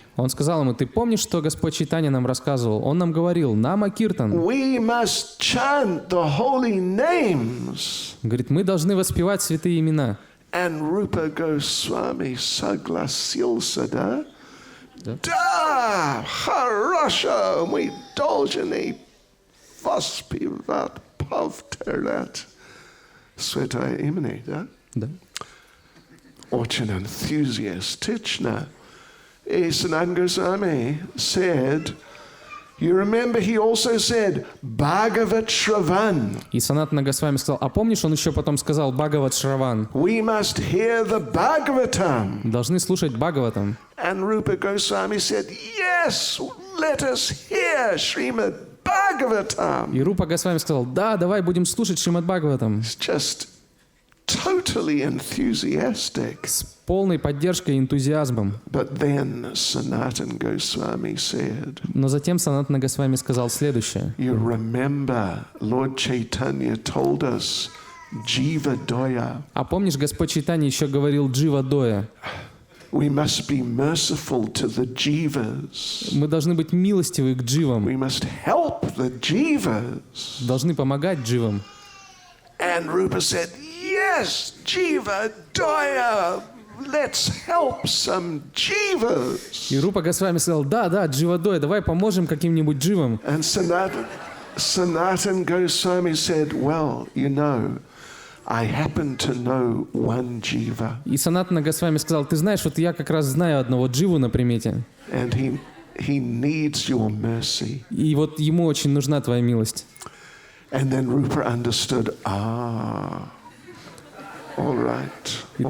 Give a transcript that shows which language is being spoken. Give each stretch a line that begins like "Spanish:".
Russian: Он сказал ему, ты помнишь, что Господь Чайтанья нам рассказывал? Он нам говорил, Нама Киртан.
English: We must chant the holy names.
Russian: Говорит, мы должны воспевать святые имена.
English: And
Russian: Rupa Goswami согласился, да? Да, хорошо, мы должны воспевать повторять святое имя, да? Да. Очень enthusiastично. И
English: Sanatana Goswami said, you remember he also said, Bhagavat Shravan.
Russian: И Санатана Госвами сказал, а помнишь, он еще потом сказал Бхагават Шраван.
English: We must hear the Bhagavatam.
Russian: Должны слушать Бхагаватам.
English: And Rupa Goswami said, yes, let us hear Srimad Bhagavatam.
Russian: И Рупа Госвами сказал, да, давай будем слушать Шримад Бхагаватам.
English: It's just totally enthusiastic.
Russian: С полной поддержкой и энтузиазмом.
English: But then Sanatana Goswami said,
Russian: Но затем Санатана Госвами сказал следующее.
English: you remember Lord Chaitanya told us Jiva Doya.
Russian: А помнишь, Господь Чайтанья еще говорил Джива Доя?
English: We must be merciful to the Jivas.
Russian: Мы должны быть милостивы к дживам.
English: We must help the Jivas.
Russian: Должны помогать дживам.
English: And Rupa said, yes, Jiva Doya. Let's help some Jivas.
Russian: И Рупа Госвами сказал, да, Джива Доя, давай поможем каким-нибудь дживам.
English: And Sanatana Goswami said, well, I happen to know one Jiva.
Russian: И Санатана Госвами сказал, ты знаешь, вот я как раз знаю одного дживу на примете.
English: And he needs your mercy.
Russian: И вот ему очень нужна твоя милость.
English: And then Rupa understood, all right.